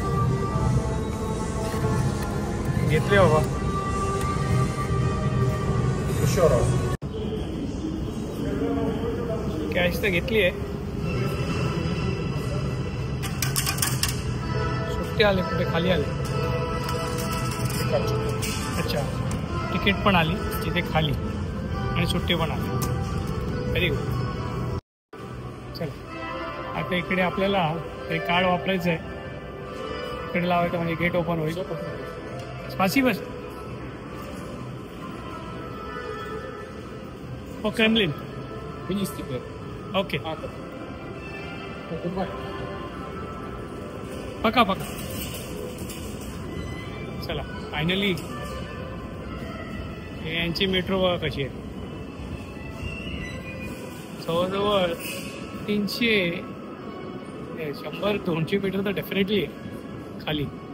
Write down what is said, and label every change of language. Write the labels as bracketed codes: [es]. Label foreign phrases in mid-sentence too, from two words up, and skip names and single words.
[mr] घेतले बाबा. [ru] Еще раз. [mr] कॅश तर घेतली आहे. सुट्टे आले कुठे खाली आले. अच्छा तिकीट पण आली तिथे खाली आणि सुट्टे पण आले. [en] very good. [mr] चला आता इकडे आपल्याला ते कार्ड वापरायचं आहे. इकडे लावायचं म्हणजे गेट ओपन होईल. स्पासिबल हो क्रेमलिन. [ru] Вниз теперь. [mr] ओके [ru] Давай. [mr] पक्का पक्का. चला फायनली यांची मेट्रो बघा कशी आहे. जवळजवळ 100-200 मीटर तर डेफिनेटली आहे खाली.